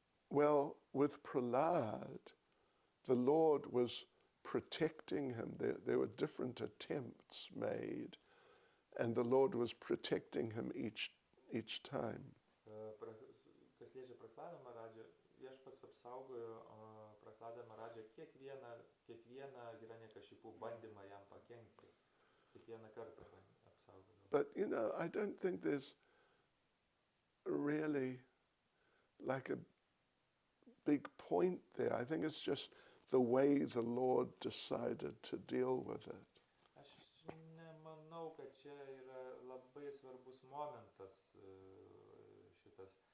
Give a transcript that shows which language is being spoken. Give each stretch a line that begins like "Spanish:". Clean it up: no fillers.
English: Well, with Prahlad, the Lord was protecting him. There were different attempts made, and the Lord was protecting him each time.
Lithuanian: Kas liečia Prahladą Maharadžą, viešpats apsaugojo Prahladą Maharadžą kiekvieną Hiranyakashipu bandymą jam pakenkti. Kiekvieną kartą apsaugojo.
English: But, you know, I don't think there's really like a big point there. I think it's just the way the Lord decided to deal with it.
Lithuanian: Aš nemanau, kad čia yra labai svarbus momentas šitas.